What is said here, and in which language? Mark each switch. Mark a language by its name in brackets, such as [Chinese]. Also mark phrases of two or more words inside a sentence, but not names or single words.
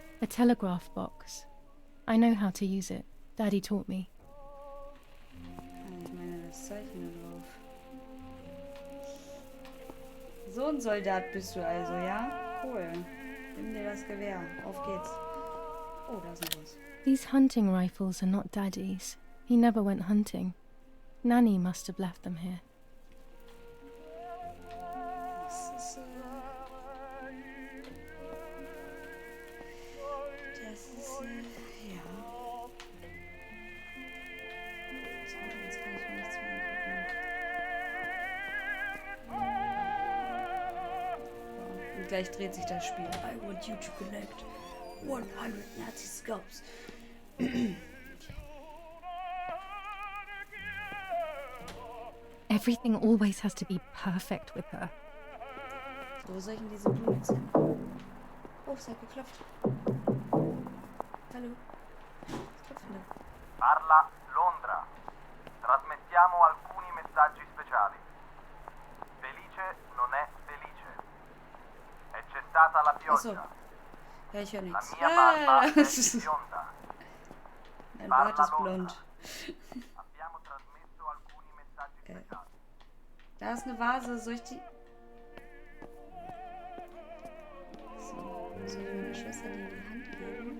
[English] telegraph box. I know how to use it. Daddy taught me. [German] Ich meine, das Zeichen da drauf. So ein Soldat bist du also, ja? Cool. Nimm dir das Gewehr. Auf geht's. Oh, da ist noch was. [English] These hunting rifles are not Daddy's. He never went hunting. Nanny must have left them here. [German] Das ist, ja. So, jetzt kann ich mir nichts mehr angucken. Und gleich dreht sich das Spiel. [English] I want you to collect 100 Nazi scalps. Everything always has to be perfect with her. [German] Wo soll ich denn diese Blume jetzt hin? Oh, es hat geklopft. Hallo? Was klopft denn da? [Italian] Parla Londra. Trasmettiamo alcuni messaggi speciali. Felice non è felice. È cessata la pioggia. [German] Ja, ich höre [Italian] La [German] nichts. [Italian] mia barba è [German] Das ist, [Italian] bionda. [German] mein Bart ist blond. [Italian] Abbiamo trasmesso alcuni messaggi speciali. [German] Da ist eine Vase. Soll ich die... So, soll ich meiner Schwester die in die Hand geben?